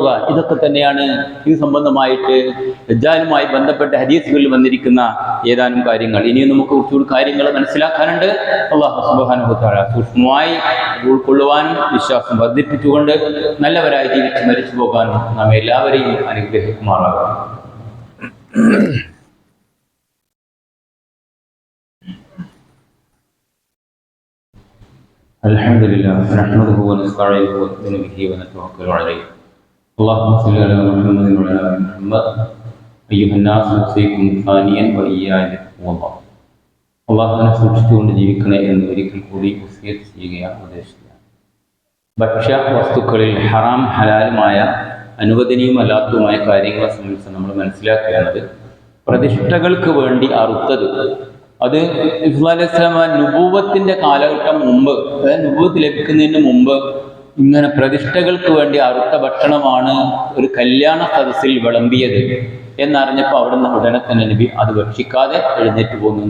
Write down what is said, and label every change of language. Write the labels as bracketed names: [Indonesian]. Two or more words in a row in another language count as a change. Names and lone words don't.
[Malayalam] ഇതൊക്കെ തന്നെയാണ് ഇത് സംബന്ധമായിട്ട് ദജ്ജാലുമായി ബന്ധപ്പെട്ട ഹദീസുകളിൽ വന്നിരിക്കുന്ന ഏതാനും കാര്യങ്ങൾ. ഇനിയും നമുക്ക് കുറച്ചുകൂടി കാര്യങ്ങൾ മനസ്സിലാക്കാനുണ്ട്. [Arabic] الله سبحانه وتعالى [Malayalam] സൂക്ഷ്മമായി ഉൾക്കൊള്ളുവാനും വിശ്വാസം വർദ്ധിപ്പിച്ചുകൊണ്ട് നല്ലവരായി ജീവിച്ച് മരിച്ചു പോകാനും നാം എല്ലാവരെയും അനുഗ്രഹിക്കുമാറാകട്ടെ. [Arabic] الحمد لله نحمده ونستعينه ونؤمن به ونتوكل عليه. اللهم صل على محمد وعلى ال محمد. ايها الناس اوصيكم ثانيا واياي بتقوى الله. [Malayalam] അള്ളാഹുവിനെ സൂക്ഷിച്ചുകൊണ്ട് ജീവിക്കണേ എന്ന് ഒരിക്കൽ കൂടി വസിയത്ത് ചെയ്യുകയാണ്, ഉപദേശിക്കുകയാണ്. ഭക്ഷ്യ വസ്തുക്കളിൽ ഹറാം ഹലാലുമായ അനുവദനീയമല്ലാത്തതുമായ കാര്യങ്ങളെ സംബന്ധിച്ച് നമ്മൾ മനസ്സിലാക്കേണ്ടത്, പ്രതിഷ്ഠകൾക്ക് വേണ്ടി അറുത്തത്, അത് ഇസ്ലാം [Arabic] عليه السلام [Malayalam] നുബൂവത്തിന്റെ കാലഘട്ടം മുമ്പ്, അതായത് നുബൂവത്ത് ലഭിക്കുന്നതിന് മുമ്പ് ഇങ്ങനെ പ്രതിഷ്ഠകൾക്ക് വേണ്ടി അറുത്ത ഭക്ഷണമാണ് ഒരു കല്യാണ സദസ്സിൽ വിളമ്പിയത് എന്നറിഞ്ഞപ്പോൾ അവിടുന്ന് ഉടനെ തന്നെ നബി അത് ഭക്ഷിക്കാതെ എഴുന്നേറ്റ് പോകുന്നു.